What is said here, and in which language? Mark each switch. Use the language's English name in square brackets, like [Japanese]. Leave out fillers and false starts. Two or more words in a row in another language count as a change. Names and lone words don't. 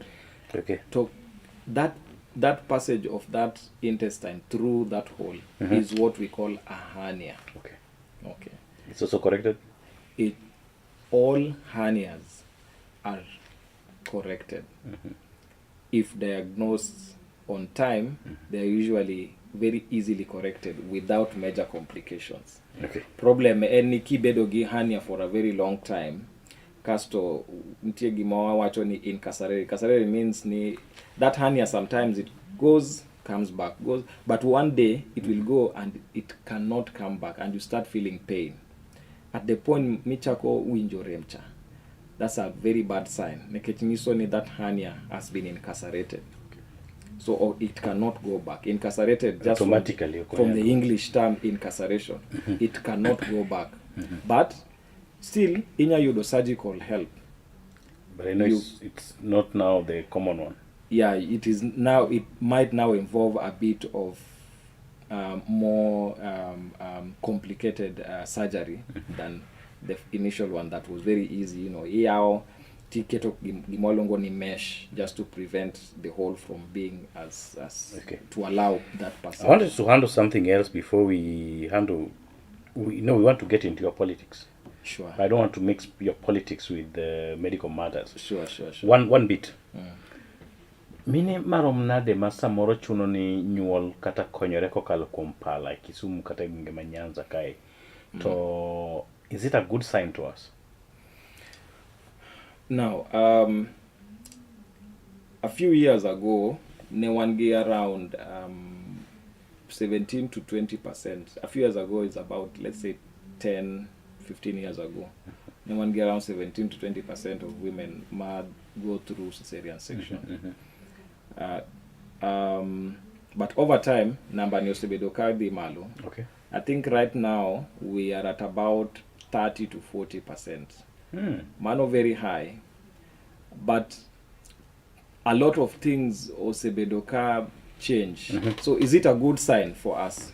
[English] Okay. So that passage of that intestine through that hole is what we call a hernia. Okay. It's also corrected? All hernias are corrected. If diagnosed on time, they are usually very easily corrected without major complications. Okay. [Luo (Kenya and Tanzania)] Problem en kibedo gi hernia [English] for a very long time. [Luo (Kenya and Tanzania)] Casto nitie gima wawacho ni incarcerate. [English] Incarcerate means ni that hernia sometimes it goes, comes back, goes, but one day it will go and it cannot come back, and you start feeling pain. At the point [Luo (Kenya and Tanzania)] michako winjo remcha, [English] that's a very bad sign. [Luo (Kenya and Tanzania)] Nekech nyiso ni [English] that hernia has been incarcerated. So or it cannot go back. Incarcerated just Automatically, from the English term incarceration. It cannot go back. But still, [Luo (Kenya and Tanzania)] inya yudo [English] surgical help. But I know it's not now the common one. Yeah, it is now. It might now involve a bit of more complicated surgery than the initial one that was very easy. You know, [Luo (Kenya and Tanzania)] iyao tiketo gimolongo ni [English] mesh just to prevent the hole from being as Okay. to allow that person. I wanted to handle something else before we handle. We want to get into your politics. Sure. I don't want to mix your politics with the medical matters. Sure. One bit. [Luo (Kenya and Tanzania)] Mine marom nade ma samoro chuno ni nyuol kata konyore kokalo kuom pala Kisumu kata gwenge ma Nyanza kae. [English] To is it a good sign to us? Now, a few years ago, [Luo (Kenya and Tanzania)] ne wangi [English] around 17 to 20%. A few years ago is about, let's say, 10, 15 years ago. [Luo (Kenya and Tanzania)] Ne wangi [English] around 17 to 20% of women might go through cesarean section. But over time, [Luo (Kenya and Tanzania)] number ni osebedoka di malo. [English] Okay. I think right now we are at about 30 to 40%. Mano very high, but a lot of things osebedoka change. So is it a good sign for us?